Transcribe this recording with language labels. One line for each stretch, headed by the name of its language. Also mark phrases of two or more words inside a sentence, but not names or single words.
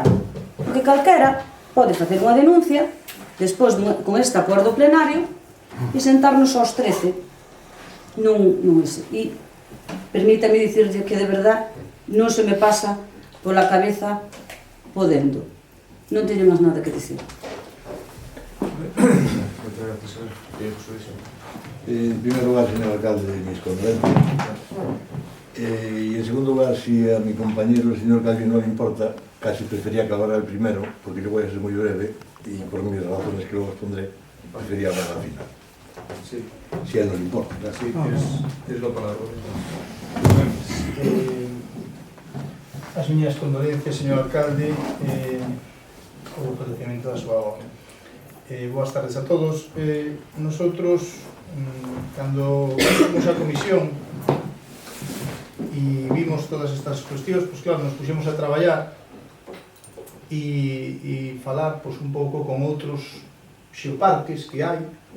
Galician: Porque calquera pode facer unha denuncia, despois con este acordo plenario, e sentarnos aos 13. Non ese. E permítame dicirlle que
Spanish: de verdad
Galician: non se me pasa pola cabeza podendo. Non teño máis nada que dicir.
Spanish: En primer lugar, señor alcalde, mis condolencias. Y en segundo lugar, si a mi compañero, el señor Calvi, no le importa, casi prefería que hablara el primero, porque yo voy a ser muy breve, y por mis razones que luego expondré, prefería hablar al final. Sí. Si a él no le importa. Sí, es la palabra.
Galician: As miñas condolencias, señor alcalde, o falecemento da súa obra. Boas tardes a todos. Nosotros, cando fomos a comisión e vimos todas estas cuestións, pois claro, nos puxemos a traballar e falar pois, un pouco con outros xeoparques que hai.